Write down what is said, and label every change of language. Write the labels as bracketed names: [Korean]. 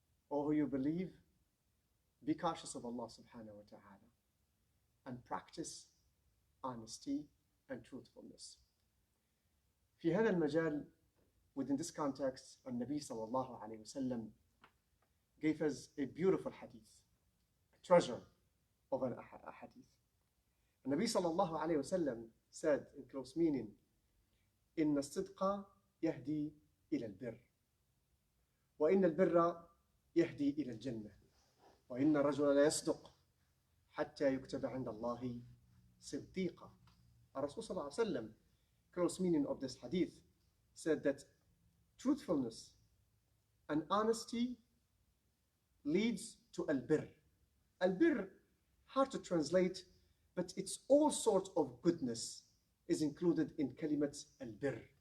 [English] All who you believe, be cautious of Allah subhanahu wa ta'ala and practice honesty and truthfulness. [Arabic] في هذا المجال, [English] within this context, [Arabic] النبي صلى الله عليه وسلم [English] gave us a beautiful hadith, a treasure of a hadith. [Arabic] النبي صلى الله عليه وسلم [English] said in close meaning, [Arabic] إن الصدق يهدي إلى البر وإن البر يهدي إلى الجنة وإن الرجل لا يصدق حتى يكتب عند الله صديقا. الرسول صلى الله عليه وسلم, [English] close meaning of this hadith, said that truthfulness and honesty leads to al-birr. Al-birr, hard to translate, but it's all sorts of goodness is included in kalimat al-birr.